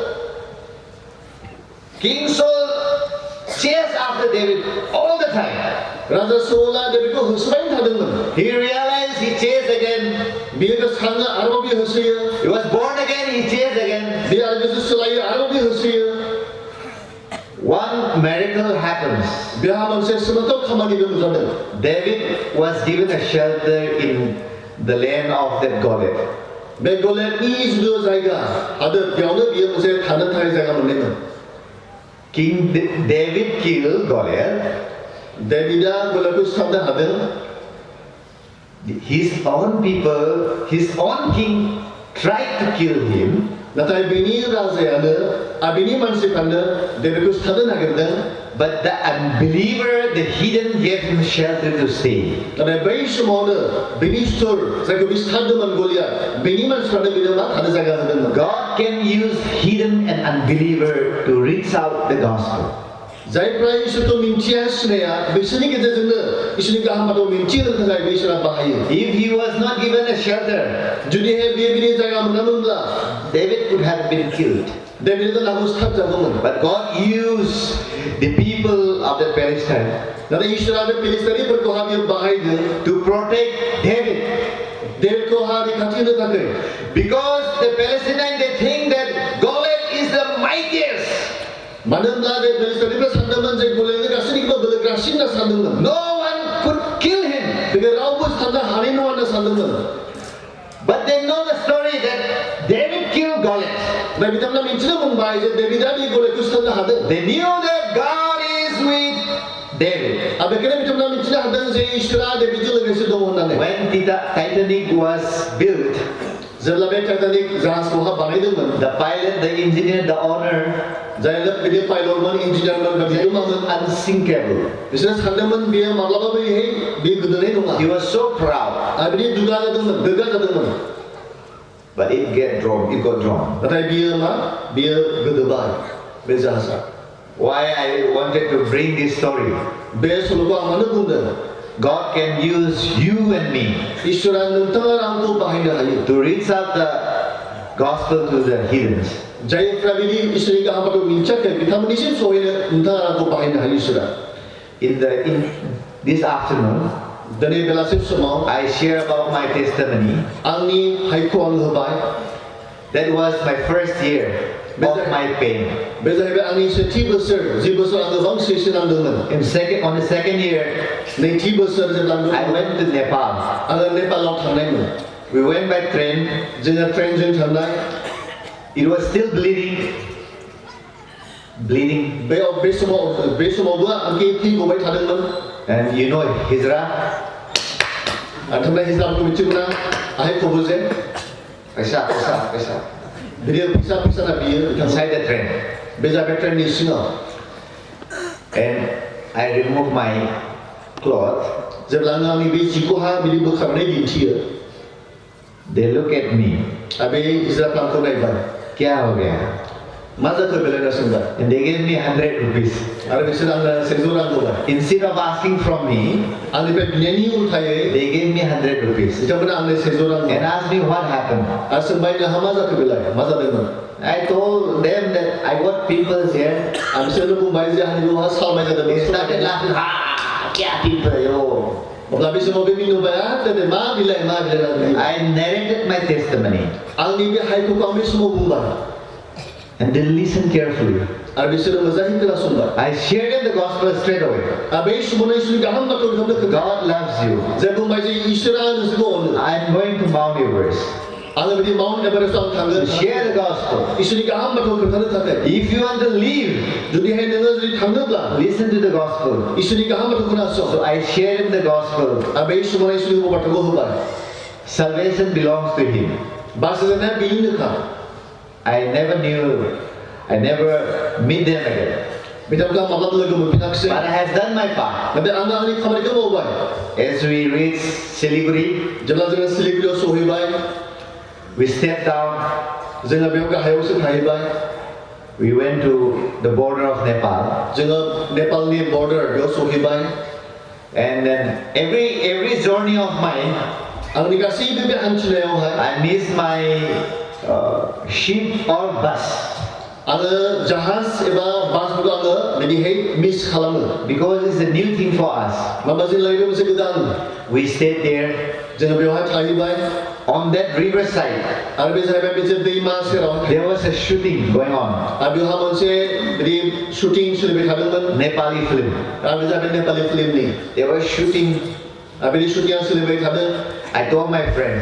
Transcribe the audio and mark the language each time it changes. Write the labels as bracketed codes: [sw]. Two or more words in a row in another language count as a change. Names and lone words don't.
[en] King Saul chased after David all the time. [brx] राजा साउला डेभिडखौ होसोबाय थादोंमोन। [en] He realized he chased again. [brx] बियो गोसोखाङो आरोबाव बियो होसोयो। [en] He was born again, he chased again. [brx] बियो आरो गोसो सोलायो आरोबाव बियो होसोयो। [en] One miracle happens. [brx] बेहा मोनसे सोमोनांथाव खामानिबो नुजादों। [en] David was given a shelter in the land of that Goliath. [brx] बे गलियाथनि जिथु जायगा हादोर बेयावनो बियो मोनसे थानो थाखाय जायगा मोनदोंमोन। [en] King David killed Goliath. [brx] डेभिडआ गलियाथखौ सिथारनो हादों। [en] His own people, his own king tried to kill him. [brx] नाथाय बिनि राजायानो बिनि मानसिफ्रानो डेभिडखौ सिथारनो नागिरदों। [en] But the unbeliever, the heathen, gave him shelter to stay. [brx] नाथाय बै समावनो बिनि सुथुर जायखौ बियो सिथारदोंमोन गलियाथ बिनि मानसिफ्रानो बिनो मा थानो जायगा होदोंमोन। [en] God can use heathen and unbeliever to reach out the gospel. [brx] जायफ्रा इसोरखौ मिन्थिया सिनाया बिसोरनि गेजेरजोंनो इसोरनि गाहाम बाथ्राखौ मिन्थिहोनो थाखाय इसोरा बाहायो। [en] If he was not given a shelter, [brx] जुदिहाय बियो बिनि जायगा मोनामोनब्ला [en] David could have been killed. [brx] डेभिडआ नामखौ सिथारजागौमोन। [en] But God used the people of the Palestine [brx] नाथाय इसोरा बे फिलिस्तीनिफोरखौ बियो बाहायदों [en] to protect David. [brx] डेभिडखौ रैखाथि होनो थाखाय। [en] Because the Palestinians, they think that Goliath is the mightiest. [brx] मानो होनब्ला बे फिलिस्तीनिफोरा सानदोंमोन जे गलियाथआ गासैनिख्रुइबो बोलोग्रासिन होनना सानदोंमोन। [en] No one could kill him. [brx] बेखौ रावबो सिथारनो हानाय नङा होनना सानदोंमोन। [en] But they know the story that David killed Goliath. [brx] दा बिथांमोना मिथिनो मोनबाय जे डेभिडआ बे गलियाथखौ सिथारनो हादों। [en] They knew that God is with David. [brx] बेखायनो बिथांमोना मिथिनो हादों जे इसोरा डेभिडजों लोगोसे दङ होननानै। [en] When Titanic was built, [brx] जेब्ला बे टाइटानिक जाहाजखौ बानायदोंमोन [en] the pilot, the engineer, the owner, [brx] जाय बिदि पाइलटमोन इन्जिनियारमोन बा बिगोमामोन [en] unsinkable. [brx] बिसोरो सानदोंमोन बेयो माब्लाबाबो बे गोदोनाय नङा। [en] He was so proud. [brx] बिदि दुगा जादोंमोन गोग्गा जादोंमोन। [en] But it got drawn. [brx] नाथाय बियो गोदोबाय बे जाहाजा। [en] Why I wanted to bring this story? [brx] बे सल'खौ आं मानो बुंदों? [en] God can use you and me [brx] इसोरा नोंथाङा आंखौ बाहायनो हायो। [en] to reach out the gospel to the heathens. [brx] जायफ्रा बिदि इसोरनि गाहाम बाथ्राखौ मिन्थियाखै बिथांमोननिसिम सहैनो नोंथाङा आंखौ बाहायनो हायो इसोरा। [en] In this afternoon, [brx] दिनै बेलासि समाव [en] I share about my testimony. [brx] आंनि हायखौ आं होबाय। [en] That was my first year of my pain. [brx] बे जाहैबाय आंनि सेथि बोसोर जि बोसोर आं गोबां सैसोनांदोंमोन। [en] On the second year, [brx] नैथि बोसोर जेब्ला [en] I went to Nepal. [brx] आङो नेपालाव थांनायमोन। [en] We went by train. [brx] जोङो ट्रेनजों थांनाय। [en] It was still bleeding. [brx] बे समावबो आंखि थै गबाय थादोंमोन। [en] And you know Hijra? [brx] थांनाय हिसाबखौ मिथिगौना आहाय खब'जे [en] Pesha. [brx] बियो फिसा ना बियो [en] Inside the train. [brx] बे जाबाय ट्रेननि सिङाव। [en] And I removed my cloth. [brx] जेब्ला आं आंनि बे जिखौ बिदि बोखारनानै दिन्थियो [en] They look at me. [brx] बे हिजराफ्रा आंखौ नायबाय। [hi] क्या हो गया? [brx] मा जाखो बेलायना सोंबाय। [en] And they gave me 100 rupees. [brx] आरो बिसोर आंनो 100 रां होबाय। [en] Instead of asking from me, [brx] आंनिफ्राय बिनायनि उल्थायै [en] they gave me 100 rupees. [brx] बिथांमोना आंनो 100 रां [en] And asked me what happened. [brx] आरो सोंबाय नोंहा मा जाखो बेलाय मा जादोंमोन। [en] I told them that I got pimples here. [brx] आं बिसोरनो बुंबाय जे आंनि न'आ सालमाय [en] They [brx] जादोंमोन। [en] started laughing. Ha! क्या pimple yo? [brx] अब्ला बे समाव बे मिनुबाय दिनै मा बिलाइ [en] I narrated my testimony. [brx] आंनि बे हायखौ आं बे समाव बुंबाय। [en] And they listened carefully. [brx] आरो बिसोरो मोजाङै खोनासंबाय। [en] I shared them the gospel straight away. [brx] बे समावनो इसोरनि गाहाम बाथ्राखौ बिथांमोननो खोन्था। [en] God loves you. [brx] जे बुंबाय जे इसोरा नोंसोरखौ अनो। [en] I am going to Mount Everest [brx] आङो बिदि माउन्ट एभारेस्टआव थांगोन। [en] to share the gospel. [brx] इसोरनि गाहाम बाथ्राखौ खोन्थानो थाखाय। [en] If you want to live, [brx] जुदिहाय नोङो जुदि थाङोब्ला [en] listen to the gospel. [brx] इसोरनि गाहाम बाथ्राखौ खोनासं। [en] So I shared him the gospel. [brx] बे समाव इसोरनि बाथ्राखौ होबाय। [en] Salvation belongs to him. [brx] बासायनाया बिनिनोखा। [en] I never meet them again. [brx] बिथांमोनखौ माब्लाबा लोगो मोनफिनाखिसै। [en] But I have done my part. [brx] नाथाय आङो आंनि खामानिखौ मावबाय। [en] As we reached Siliguri, [brx] जेब्ला जोङो सिलिगुरियाव सहैबाय [en] we stepped down. [brx] जोङो बेयाव गाहायावसो थाहैबाय। [en] We went to the border of Nepal, [brx] जोङो नेपालनि border बेयाव सहैबाय [en] and then every journey of mine, [brx] आंनि गासैबो बे हान्थिनायावहाय [en] I miss my ship or bus [brx] आङो जाहाज एबा बासफोरखौ आङो बिदिहाय मिस खालामो [en] because it's a new thing for us. [brx] माबा जों लागै बे मोनसे गोदान [en] We stayed there [brx] जोङो बेवहाय थाहैबाय [en] on that riverside. [brx] आरो बे जाहैबाय मोनसे दैमा सेराव [en] There was a shooting going on, [brx] आरो बेवहाय मोनसे बिदि शुटिं सोलिबाय थादोंमोन [en] Nepali film. [brx] आरो बे जाबाय नेपालि फिल्मनि [en] They were shooting. [brx] आरो बिदि शुटिंआ सोलिबाय थादों [en] I told my friends,